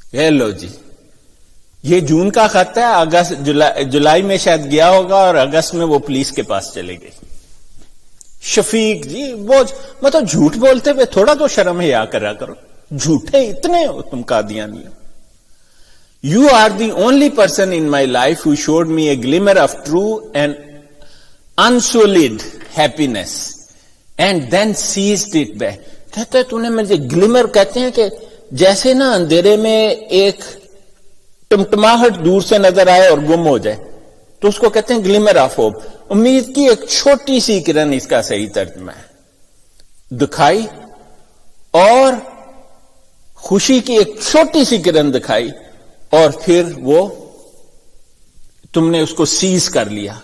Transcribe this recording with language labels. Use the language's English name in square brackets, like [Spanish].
[Urdu] لو جی, یہ جون کا خط ہے. اگست جولائی میں شاید گیا ہوگا اور اگست میں وہ پولیس کے پاس چلے گئی. شفیق جی وہ مطلب جھوٹ بولتے ہوئے تھوڑا تو شرم حیا کرا کرو. جھوٹے اتنے ہو تم قادیانی ہو. [English] You are the only person in my life who showed me a glimmer of true and unsullied happiness and then seized it back. [Urdu] کہتے ہیں تو نے مجھے گلیمر, کہتے ہیں کہ جیسے نا اندھیرے میں ایک ٹمٹماہٹ دور سے نظر آئے اور گم ہو جائے تو اس کو کہتے ہیں گلیمر آف ہوپ. امید کی ایک چھوٹی سی کرن اس کا صحیح ترجمہ ہے. دکھائی اور خوشی کی ایک چھوٹی سی کرن دکھائی اور پھر وہ تم نے اس کو سیز کر لیا.